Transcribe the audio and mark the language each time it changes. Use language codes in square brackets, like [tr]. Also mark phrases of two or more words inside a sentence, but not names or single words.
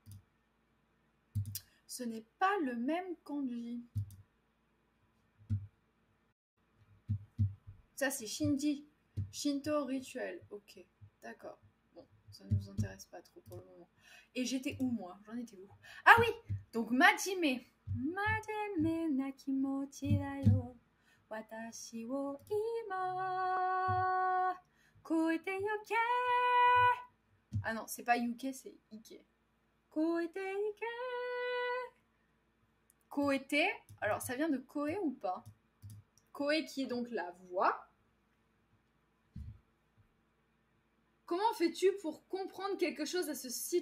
[fr] Ce n'est pas le même kanji. Ça c'est Shinji. Shinto rituel. Ok, d'accord. Bon, ça ne nous intéresse pas trop pour le moment. Et j'étais où moi? J'en étais où? Ah oui. Donc Majime. [ja] 真面目な気持ちだよ. 私を今越えてよけ. [fr] Ah non, c'est pas yuke, c'est ike. [ja] 越えて行け。越えて. [fr] Alors ça vient de koe ou pas? Koe qui est donc la voix. Comment fais-tu pour comprendre quelque chose à ce site?